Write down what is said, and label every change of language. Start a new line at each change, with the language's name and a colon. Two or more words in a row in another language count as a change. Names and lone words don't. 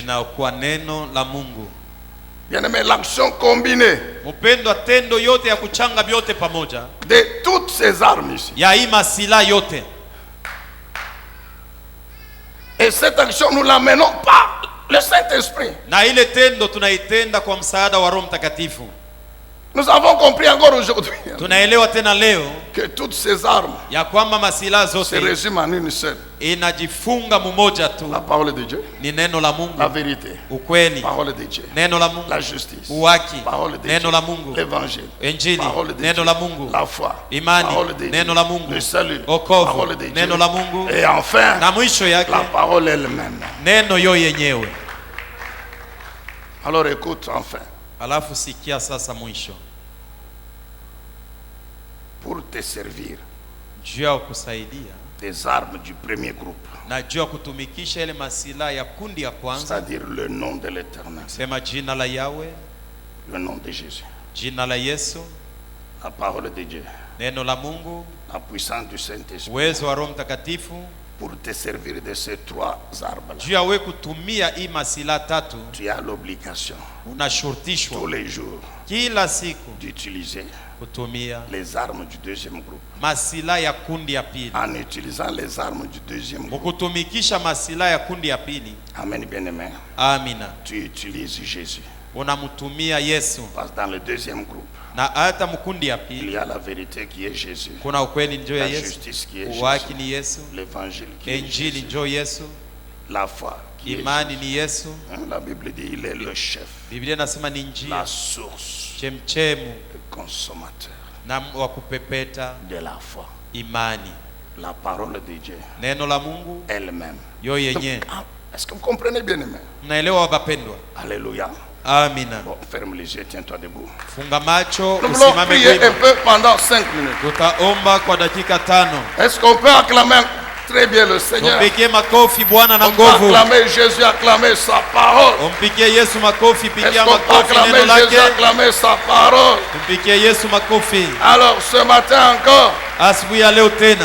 Swahili: linakuwa neno la Mungu.
French: Bien-aimé, l'action combinée
Swahili: Mpendwa, tendo yote ya kuchanga vyote pamoja
French: de toutes ces armes ici.
Swahili: ya hii masila yote,
French: Et cette action, nous ne la menons pas le Saint-Esprit.
Swahili: Na ile tendo tunaitenda kwa msaada wa Roho Mtakatifu.
French: Nous avons compris encore aujourd'hui
Swahili: Tunaelewa tena leo
French: que toutes ces armes
Swahili: ya kwamba masilaha
French: se
Swahili: zote
French: résument en une seule.
Swahili: inajifunga mmoja tu,
French: La parole de Dieu,
Swahili: ni neno la la Mungu,
French: vérité,
Swahili: ukweli,
French: parole de Dieu,
Swahili: neno la Mungu,
French: la justice,
Swahili: uwaki,
French: parole de
Swahili: neno
French: Dieu,
Swahili: la Mungu,
French: l'évangile,
Swahili: Injili,
French: parole de
Swahili: neno
French: Dieu,
Swahili: la Mungu,
French: la foi,
Swahili: imani,
French: parole de Dieu,
Swahili: neno la Mungu,
French: le salut,
Swahili: wokovu,
French: parole de Dieu,
Swahili: neno la Mungu,
French: et enfin
Swahili: na mwisho yake
French: la parole elle-même.
Swahili: neno yo yenyewe.
French: Alors écoute enfin,
Swahili: Alafu sikia sasa mwisho,
French: pour te servir
Swahili: juu ya kusaidia
French: des armes du premier groupe,
Swahili: na juu ya kutumikisha ile masilaha ya kundi ya kwanza,
French: c'est-à-dire le nom de l'Éternel,
Swahili: sema jina la Yahweh,
French: le nom de Jésus,
Swahili: jina la Yesu,
French: la parole de Dieu,
Swahili: neno la Mungu,
French: la puissance du Saint-Esprit,
Swahili: uwezo wa Roho Mtakatifu,
French: pour te servir de ces trois armes-là.
Swahili: juu ya wewe kutumia hii masilaha tatu,
French: Tu as l'obligation tous
Swahili: unashurutishwa
French: les jours
Swahili: kila siku
French: d'utiliser
Swahili: kutumia
French: les armes du deuxième groupe.
Swahili: masilaha ya kundi ya pili.
French: En utilisant les armes du deuxième groupe,
Swahili: Mukutumikisha masilaha ya kundi ya pili,
French: amen bien-aimé,
Swahili: amina,
French: tu utilises Jésus.
Swahili: unamtumia Yesu.
French: Parce que dans le deuxième groupe,
Swahili: Na hata mkundi ya
French: il
Swahili: pili
French: y a la vérité qui est Jésus,
Swahili: kuna ukweli njoo ya
French: la
Swahili: Yesu,
French: justice qui est
Swahili: uwaki
French: Jésus,
Swahili: ni Yesu,
French: l'évangile qui est
Swahili: injili
French: Jésus,
Swahili: njoo Yesu,
French: la foi qui est
Swahili: imani
French: Jésus.
Swahili: ni Yesu.
French: La Bible dit il est le chef,
Swahili: Biblia inasema ni
French: la
Swahili: njia,
French: source,
Swahili: chemchemu
French: le consommateur
Swahili: na wa kupepeta
French: de la foi.
Swahili: imani,
French: La parole de Dieu
Swahili: neno la Mungu
French: elle-même.
Swahili: yo yenye.
French: Ah, est-ce que vous comprenez bien, aimé?
Swahili: Mnaelewa wapendwa?
French: Alléluia.
Swahili: Amina.
French: Bon, ferme les yeux, tiens-toi debout.
Swahili: Funga macho,
French: Nous voulons
Swahili: usimame
French: prier un
Swahili: wima.
French: peu pendant 5 minutes.
Swahili: Tutaomba kwa dakika 5.
French: Est-ce qu'on peut acclamer très bien le Seigneur?
Swahili: Tumpigie makofi Bwana na
French: On peut
Swahili: nguvu.
French: acclamer Jésus, acclamer sa parole.
Swahili: Umpigie Yesu makofi,
French: Est-ce
Swahili: pigia
French: qu'on peut
Swahili: makofi
French: acclamer
Swahili: neno
French: Jésus,
Swahili: lake.
French: acclamer sa parole?
Swahili: Tumpigie Yesu makofi.
French: Alors, ce matin encore,
Swahili: Asubuhi ya leo tena